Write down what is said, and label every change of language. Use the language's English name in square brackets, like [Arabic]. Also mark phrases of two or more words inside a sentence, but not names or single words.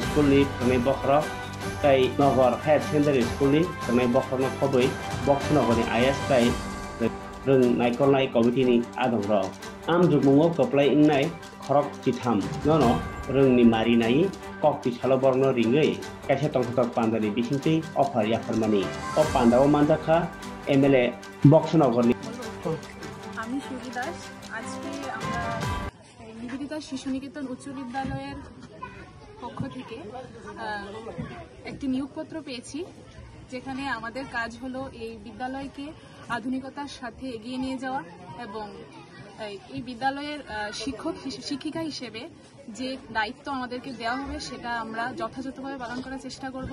[Kok Borok] School ni phanai bokhrok tai Nogor Higher Secondary School ni phanai bokhrokno khoboi Boxnogor ni IS tai rung naikolnai committee ni adongrok am jukmungo koplai ingnai khorok chitham nono rungni marinai kokti saloborno ringei kaisa tongtok pandani bisingti offer yafarmani o pandao mandakha MLA Boxnogor ni [Bangla] আমি সুজি দাস আজকে আমরা নিবেদিতা শিশু নিকেতন উচ্চ বিদ্যালয়ের পক্ষ থেকে একটি নিয়োগপত্র পেয়েছি যেখানে আমাদের কাজ হলো এই বিদ্যালয়কে আধুনিকতার সাথে এগিয়ে নিয়ে যাওয়া এবং এই বিদ্যালয়ের শিক্ষিকা হিসেবে যে দায়িত্ব আমাদেরকে দেওয়া হবে সেটা আমরা যথাযথভাবে পালন করার চেষ্টা করব।